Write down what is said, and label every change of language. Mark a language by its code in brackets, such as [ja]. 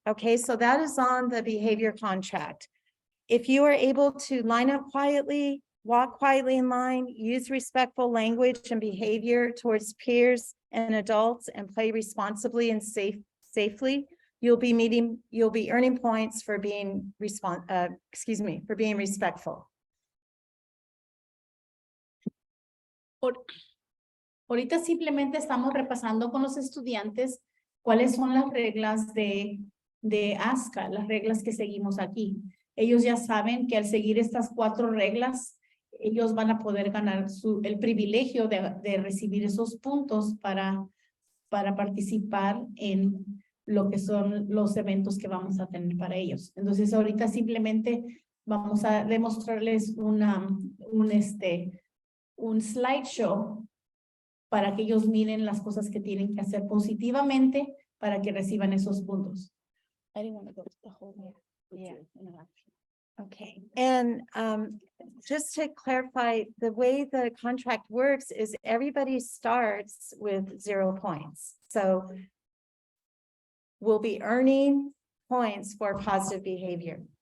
[en] Okay, so that is on the behavior contract. If you are able to line up quietly, walk quietly in line, use respectful language and behavior towards peers and adults, and play responsibly and safely, you'll be earning points for being for being respectful. [es] Ahorita simplemente estamos repasando con los estudiantes cuáles son las reglas de Ascot, las reglas que seguimos aquí. Ellos ya saben que al seguir estas 4 reglas, ellos van a poder ganar el privilegio de recibir esos puntos para participar en lo que son los eventos que vamos a tener para ellos. Entonces ahorita simplemente vamos a demostrarles un slideshow para que ellos miren las cosas que tienen que hacer positivamente para que reciban esos puntos. [en] I didn't want to go to the whole Okay, and just to clarify, the way the contract works is everybody starts with 0 points. So we'll be earning points for positive behavior.